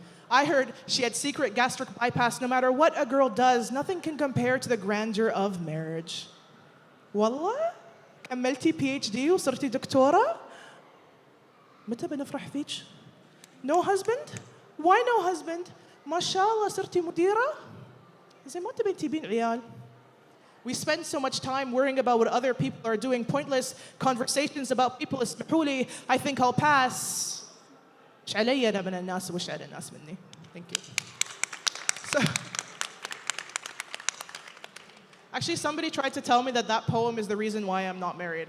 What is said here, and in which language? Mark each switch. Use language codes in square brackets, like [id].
[en] I heard she had secret gastric bypass. No matter what a girl does, nothing can compare to the grandeur of marriage. [ar] والله كملتي PhD وصرتي دكتورة؟ متى بنفرح فيك؟ [en] No husband? Why no husband? [ar] ما شاء الله صرتي مديرة؟ زين ما تبين تجيبين عيال. [en] We spend so much time worrying about what other people are doing, pointless conversations about people. [ar] اسمحوا لي, [en] I think I'll pass. [ar] مش علي أنا من الناس وش على الناس مني. [en] Thank you. So, actually, somebody tried to tell me that that poem is the reason why I'm not married.